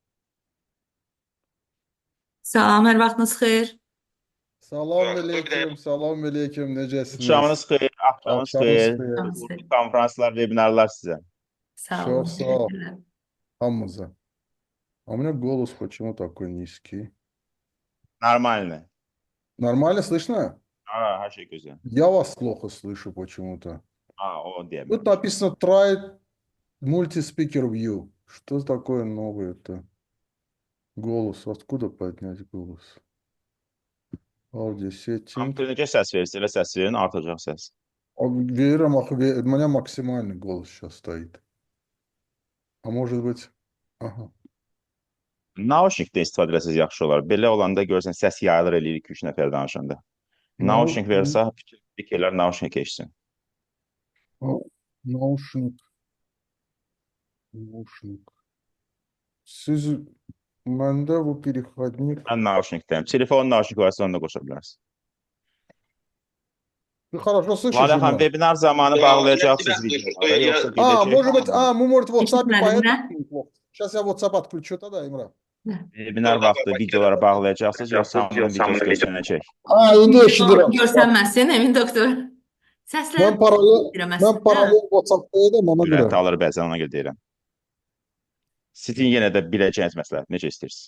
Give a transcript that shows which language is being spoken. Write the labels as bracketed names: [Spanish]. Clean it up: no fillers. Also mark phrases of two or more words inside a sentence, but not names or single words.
[Azerbaijani] Salam, hər vaxtınız xeyir. Salam aleyküm, necəsiniz? Akşamınız xeyir, axşamınız Akşamınız xeyir. xeyir. Uğurlu konferanslar, webinarlar sizə. Sağ olun. Çok sağ ol. Hamımıza. [Russian] А у меня голос почему такой низкий? Нормально. Нормально слышно? [Azerbaijani] Hər şey gözəl. [Russian] Я вас плохо слышу почему-то. [Azerbaijani] O deyəm. [Russian] Тут написано [English] try multi-speaker view. [Russian] Что такое новое-то? Голос. Откуда поднять голос? [English] Audio setting. [Azerbaijani] Kompüter necə səs verirsə, elə səs verin, artacaq səs. Verirəm, axı, [Russian] у меня максимальный голос сейчас стоит. А может быть... Aha. [Azerbaijani] Nauşnikdə istifadə etsəz yaxşı olar. Belə olanda görürsən, səs yayılır eləyir 2-3 nəfər danışanda. Nauşnik versə, fikirlər nauşnik keçsin. Наушник. Siz məndə bu переходник. Mən nauşnikdəyim. Telefonun nauşnik varsa onu da qoşa bilərsən. [Russian] Хорошо слышишь [Azerbaijani] Lalə xan, [Russian] меня? [Azerbaijani] webinar zamanı bağlayacaqsınız videoları, yoxsa gedəcək? [Russian] Может быть, мы, может, в WhatsApp [Azerbaijani] Eşitmədin, nə? [Russian] поэтому. Сейчас я WhatsApp отключу тогда, Имра. [Azerbaijani] Webinar vaxtı videoları bağlayacaqsınız, yoxsa hamının videosu göstərəcək? İndi eşidirəm. Görsənməsin, Emin doktor. Səslər Mən paralel WhatsApp-daydım, ona görə. Ürəkdə alır bəzən, ona görə deyirəm. Sizin yenə də biləcəyiniz məsləhət, necə istəyirsiniz?